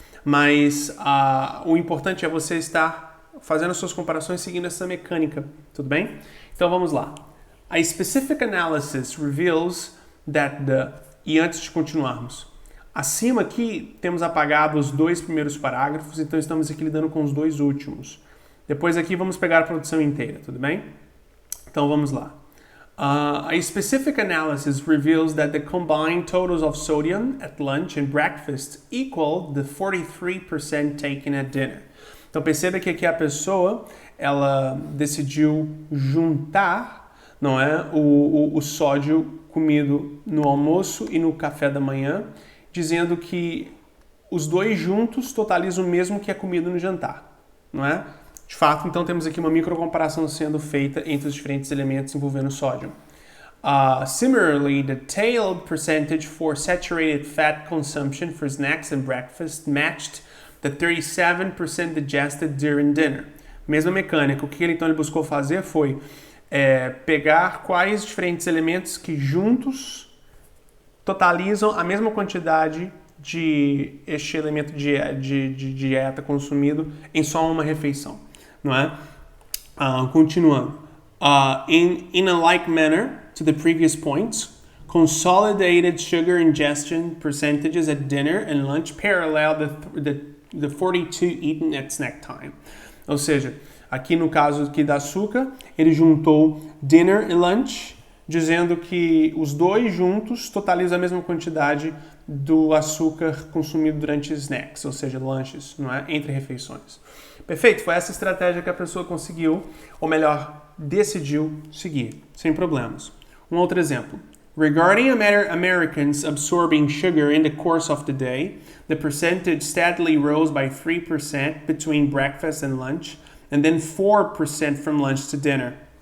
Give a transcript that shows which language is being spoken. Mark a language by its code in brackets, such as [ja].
[pt] Mas o importante é você estar fazendo as suas comparações seguindo essa mecânica, tudo bem? Então vamos lá. [en] A specific analysis reveals that [pt] E antes de continuarmos, acima aqui temos apagado os 2 primeiros parágrafos, então estamos aqui lidando com os 2 últimos. Depois aqui vamos pegar a produção inteira, tudo bem? Então vamos lá. [en] A specific analysis reveals that the combined totals of sodium at lunch and breakfast equal the 43% taken at dinner. [pt] Então perceba que aqui a pessoa, ela decidiu juntar, não é, o sódio comido no almoço e no café da manhã, dizendo que os 2 juntos totalizam o mesmo que é comido no jantar, não é? De fato, então temos aqui uma microcomparação sendo feita entre os diferentes elementos envolvendo sódio. [en] Similarly, the tailed percentage for saturated fat consumption for snacks and breakfast matched the 37% digested during dinner. [pt] Mesma mecânica. O que ele buscou fazer foi pegar quais diferentes elementos que juntos totalizam a mesma quantidade este elemento de dieta consumido em só uma refeição, não é? Continuando. [en] In a like manner to the previous points, consolidated sugar ingestion percentages at dinner and lunch parallel the 42 eaten at snack time. [pt] Ou seja, aqui no caso aqui da açúcar, ele juntou dinner e lunch, dizendo que os dois juntos totalizam a mesma quantidade do açúcar consumido durante snacks, ou seja, lanches, não é? Entre refeições. Perfeito, foi essa estratégia que a pessoa conseguiu, ou melhor, decidiu seguir, sem problemas. Um outro exemplo. [en] Regarding Americans absorbing sugar in the course of the day, the percentage steadily rose by 3% between breakfast and lunch, and then 4% from lunch to dinner.